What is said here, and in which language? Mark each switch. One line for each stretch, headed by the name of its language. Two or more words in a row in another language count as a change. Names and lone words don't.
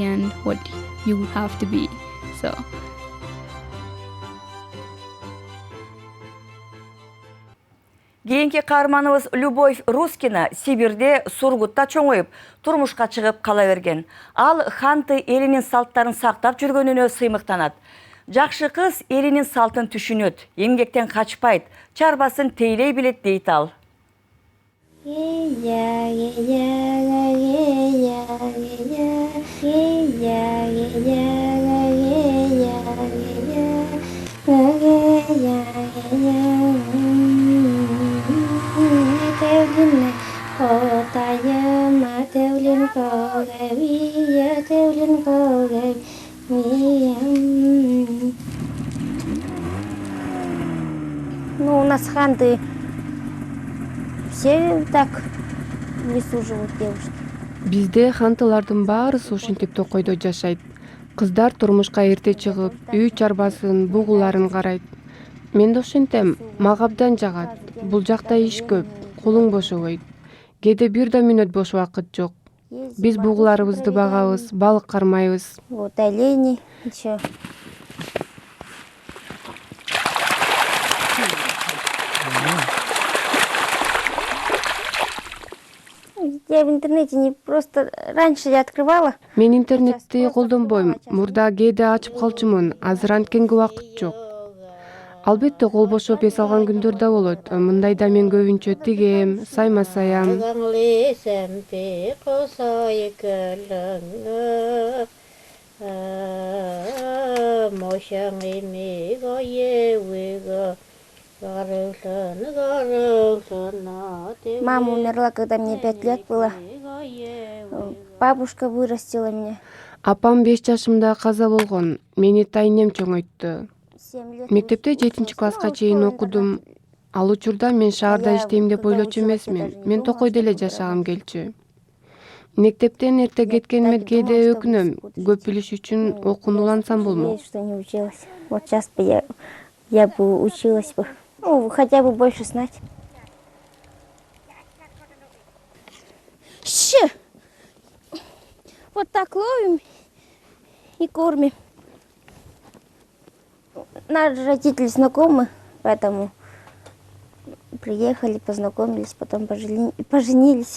Kyrgyz: Кийинки каарманыбыз Любовь Рускина Сибирде Сургутта чоңоюп, турмушка чыгып кала берген. Ал ханты элинин салттарын сактап жүргөнүнө сыймыктанат. Жакшы кыз элинин салтын түшүнөт, эмгектен качпайт, чарбасын тейлей билет дейт ал.
Russian: Ну, у нас ханты все так прислуживают девушке.
Kyrgyz: Бизде хантылардын баарысы ушинтип токойдо жашайт. Кыздар турмушка эрте чыгып, үй чарбасын, бугуларын карайт. Мен да ошентем, мага абдан жагат. Бул жакта иш көп, колуң бошобойт. Кээде бир да мүнөт бош убакыт жок. Биз бугуларыбызды багабыз, балык кармайбыз.
Russian: Вот олени еще. Я в интернете не просто... Раньше я открывала.
Kyrgyz: Мен интернетти колдонбойм. Мурда кээде ачып калчумун. Азыр анткенге убакыт жок. Албетте кол бошоп эс алган күндөр да болот. Мындайда мен көбүнчө тигем, сайма саям.
Russian: Мама умерла, когда мне 5 лет было. Бабушка вырастила меня.
Kyrgyz: Апам 5 жашымда каза болгон. Мени тайнем чоңойтtu. Мектепте 7-класска чейин окудум. Ал учурда мен шаарда иштейм деп ойлочу эмесмин. Мен Токойдо эле жашагым келчү. Мектептен эрте кеткениме кээде өкүнөм. Көп билиш үчүн окууну улантсам болмок.
Russian: Вот сейчас бы я бы училась бы. Ну, хотя бы больше знать. Вот так ловим и кормим. Наши родители знакомы, поэтому приехали, познакомились, потом поженились.